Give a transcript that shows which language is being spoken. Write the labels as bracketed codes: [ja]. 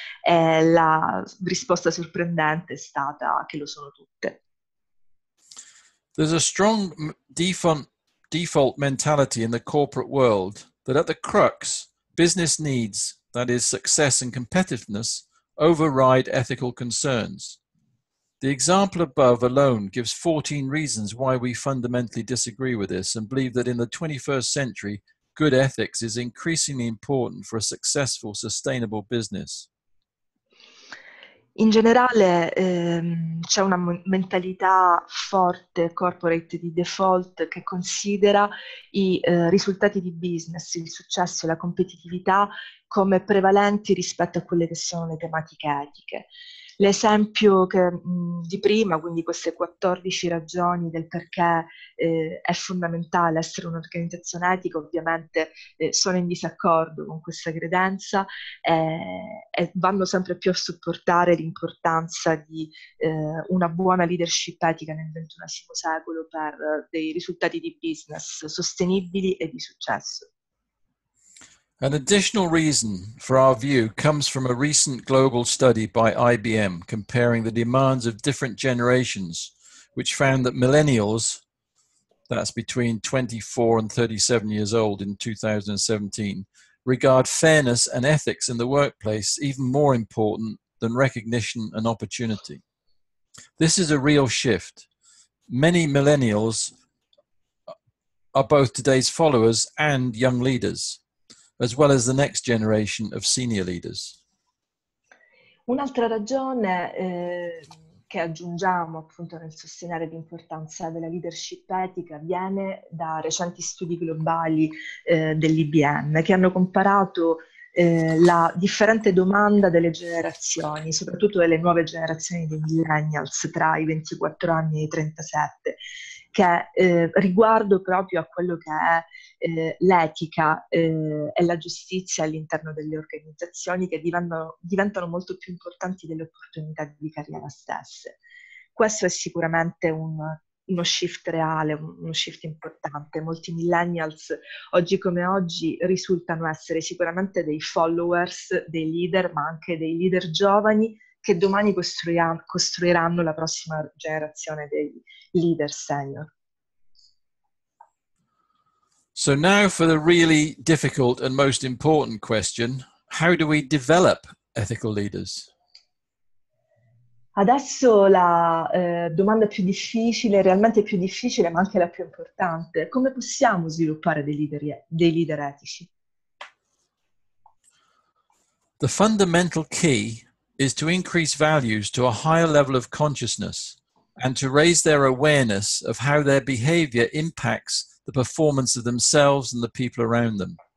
[it] La risposta sorprendente è stata che lo sono tutte. [en] There's a strong default mentality in the corporate world that at the crux, business needs, that is success and competitiveness, override ethical concerns. The example above alone gives 14 reasons why we fundamentally disagree with this and believe that in the 21st century, good ethics is increasingly important for a successful, sustainable business. [it] In generale c'è una mentalità forte, corporate di default, che considera i risultati di business, il successo e la competitività come prevalenti rispetto a quelle che sono le tematiche etiche. L'esempio di prima, quindi queste 14 ragioni del perché è fondamentale essere un'organizzazione etica, ovviamente sono in disaccordo con questa credenza e vanno sempre più a supportare l'importanza di una buona leadership etica nel XXI secolo per dei risultati di business sostenibili e di successo. [en] An additional reason for our view comes from a recent global study by IBM comparing the demands of different generations, which found that millennials, that's between 24 and 37 years old in 2017, regard fairness and ethics in the workplace even more important than recognition and opportunity. This is a real shift. Many millennials are both today's followers and young leaders, as well as the next generation of senior leaders. [it] Un'altra ragione che aggiungiamo appunto nel sostenere l'importanza della leadership etica viene da recenti studi globali dell'IBM che hanno comparato la differente domanda delle generazioni, soprattutto delle nuove generazioni dei millennials tra i 24 anni e i 37, che riguardo proprio a quello che è l'etica e la giustizia all'interno delle organizzazioni, che diventano molto più importanti delle opportunità di carriera stesse. Questo è sicuramente uno shift reale, uno shift importante. Molti millennials oggi come oggi risultano essere sicuramente dei followers, dei leader, ma anche dei leader giovani che domani costruiranno la prossima generazione dei leader senior. [en] So now for the really difficult and most important question, how do we develop ethical leaders? [it] Adesso la domanda più difficile, realmente più difficile, ma anche la più importante: come possiamo sviluppare dei leader etici? [en] The fundamental key is to increase values to a higher level of consciousness and to raise their awareness of how their behavior impacts the performance of themselves and the people around them.